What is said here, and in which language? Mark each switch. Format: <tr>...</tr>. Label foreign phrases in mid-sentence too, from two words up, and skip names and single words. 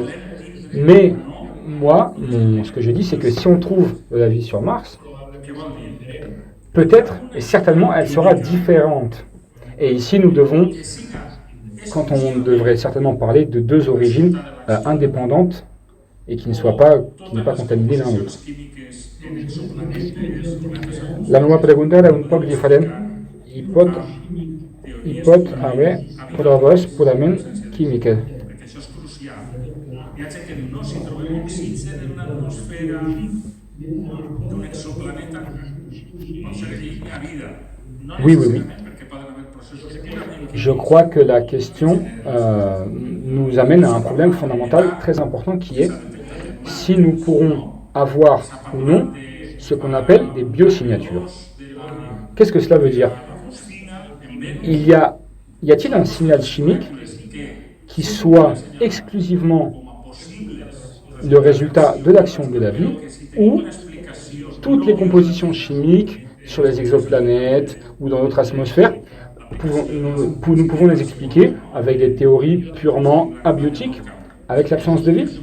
<fr>Mais moi, ce que je dis, c'est que si on trouve de la vie sur Mars, peut-être et certainement elle sera différente. Et ici, nous devons, quand on devrait certainement parler de deux origines indépendantes et qui n'aient pas contaminées l'un l'autre.</fr> <ca>La meva pregunta era un poc diferent. Hi pot haver proves purament químiques. Viatge que no si trobem oxigen en l'atmosfera d'un exoplaneta, pot ser que hi ha vida. No</ca> <fr>Oui, oui, oui.</fr> <ca>perquè poden haver processos purament</ca> <fr>Je crois que la question nous amène à un problème fondamental très important qui est si nous pourrons avoir ou non ce qu'on appelle des biosignatures. Qu'est-ce que cela veut dire? Y a-t-il un signal chimique qui soit exclusivement le résultat de l'action de la vie, ou toutes les compositions chimiques sur les exoplanètes ou dans notre atmosphère, nous pouvons les expliquer avec des théories purement abiotiques, avec l'absence de vie?</fr>